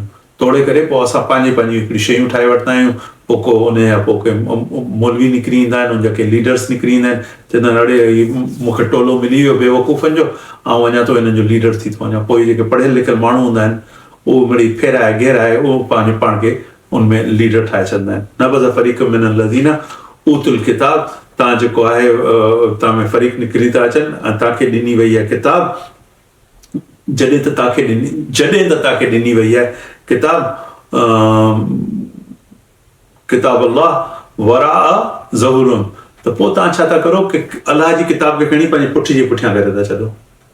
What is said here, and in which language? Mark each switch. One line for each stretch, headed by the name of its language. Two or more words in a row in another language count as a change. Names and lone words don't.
Sindhi: तोड़े करे पोइ असां पंहिंजी हिकिड़ी शयूं ठाहे वठंदा आहियूं। पोइ को उन जा पोइ के मौलवी निकिरी ईंदा आहिनि, उनजा के लीडर्स निकिरी ईंदा आहिनि, चवंदा आहिनि अड़े मूंखे टोलो मिली वियो बेवकूफ़नि जो, ऐं अञा तो हिननि जो लीडर थी थो वञा। पोइ जेके पढ़ियल लिखियल माण्हू हूंदा आहिनि, उहो मिड़ी फेराए घेराए उहो पंहिंजे पाण खे उनमें लीडर ठाहे छॾंदा आहिनि।
Arabic: نبذ فريق من الذين أوتوا الكتاب,
Sindhi: तव्हां जेको आहे तव्हां में फरीक़ निकिरी था अचनि, ऐं तव्हांखे ॾिनी वई आहे किताब, जॾहिं त तव्हांखे ॾिनी वई आहे किताब अल्लाह
Arabic: وراء ظهورهم,
Sindhi: त पोइ तव्हां छा था करो कि अलाह जी किताब खे खणी पंहिंजे पुठि जे पुठियां करे था छॾो।